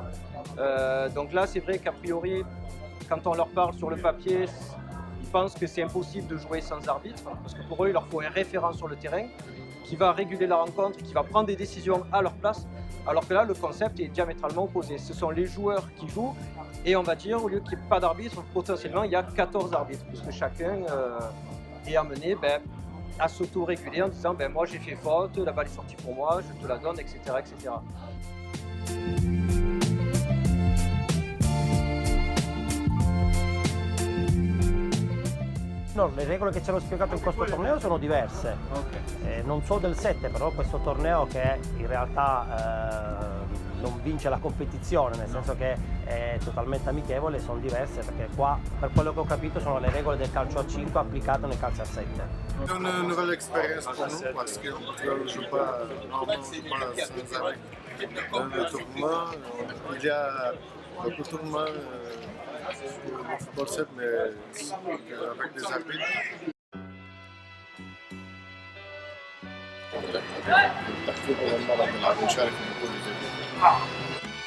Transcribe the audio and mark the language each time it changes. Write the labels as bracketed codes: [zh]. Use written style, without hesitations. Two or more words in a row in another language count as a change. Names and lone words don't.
[fr] Donc là, c'est vrai qu'a priori, quand on leur parle sur le papier, ils pensent que c'est impossible de jouer sans arbitre, parce que pour eux, il leur faut un référent sur le terrain qui va réguler la rencontre, qui va prendre des décisions à leur place, alors que là, le concept est diamétralement opposé. Ce sont les joueurs qui jouent, et on va dire, au lieu qu'il n'y ait pas d'arbitre, potentiellement, il y a 14 arbitres, puisque chacun est amené à s'auto-réguler en disant moi j'ai fait faute, la balle est sortie pour moi, je te la donne, etc. etc. [it] No, le regole che ci hanno spiegato in questo torneo sono diverse, non so del 7, però questo torneo che in realtà non vince la competizione, nel senso che è totalmente amichevole, sono diverse perché qua, per quello che ho capito, sono le regole del calcio a 5 applicate nel calcio a 7. [fr] C'est une nouvelle expérience pour nous parce qu'on ne joue pas normalement sans arrêt. Dans le tournoi, il y a beaucoup de tournois de football 7, mais avec des arbitres. [ar] التخفيف أول مرة بنلعب نشارك في بطولة زي دي.